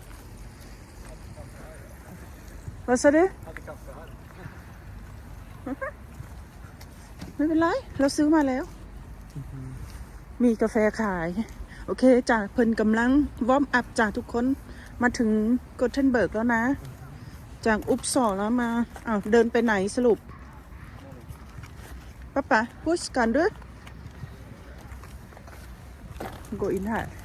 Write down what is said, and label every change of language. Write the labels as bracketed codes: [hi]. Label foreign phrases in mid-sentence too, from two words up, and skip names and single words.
[th] ว่าซะดิไม่เป็นไรเราซื้อมาแล้วมีกาแฟขายโอเคจ้ะเพิ่นกำลังวอร์มอัพจ้ะทุกคนมาถึงโกเทนเบิร์กแล้วนะจากอุปสอแล้วมาเดินไปไหนสรุปป้าพูดกันด้วย [sv] gå in här